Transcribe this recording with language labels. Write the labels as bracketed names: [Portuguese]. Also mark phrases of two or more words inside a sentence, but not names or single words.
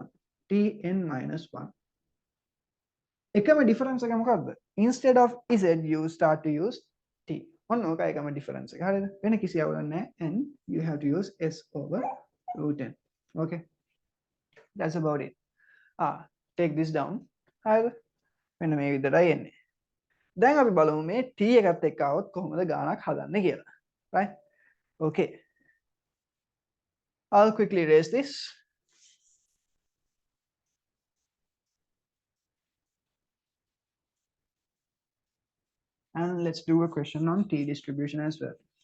[English] t n minus 1. [Sinhala] එකම difference එක මොකක්ද? [English] Instead of z you start to use t. [Sinhala] ඔන්න ඕක එකම difference එක. හරිද? වෙන කිසි අවුලක් නැහැ. [English] And you have to use s over root 10. Okay, that's about it. Take this down. [Sinhala] හරිද? මෙන්න මේ විදිහටයි එන්නේ. දැන් අපි බලමු මේ t එකත් එක්ක આવොත් කොහොමද ගාණක් හදන්නේ කියලා. [English] Right? Okay, I'll quickly erase this. And let's do a question on t distribution as well.